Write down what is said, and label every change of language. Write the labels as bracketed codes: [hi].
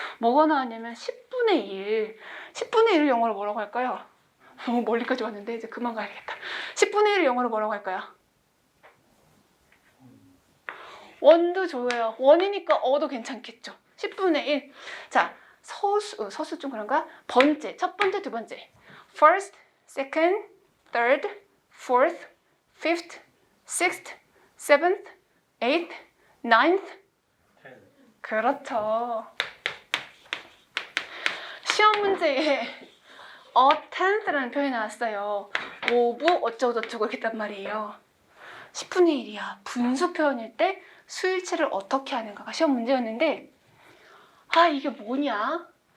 [ko] 뭐가 나왔냐면 10분의 1. 10분의 1을 영어로 뭐라고 할까요? 너무 멀리까지 왔는데 이제 그만 가야겠다. 10분의 1을 영어로 뭐라고 할까요? 원도 좋아요. 원이니까 어도 괜찮겠죠. 10분의 1. 자, 서수 좀 그런가? 번째, 첫 번째, 두 번째. [en] First, second, third, fourth, fifth, sixth, seventh, eighth, ninth. [ko] 그렇죠. 시험 문제에 tenth라는 표현이 나왔어요. 5부 어쩌고저쩌고 이렇게 했단 말이에요. 10분의 1이야. 분수 표현일 때 수일치를 어떻게 하는가가 시험 문제였는데 아 이게 뭐냐?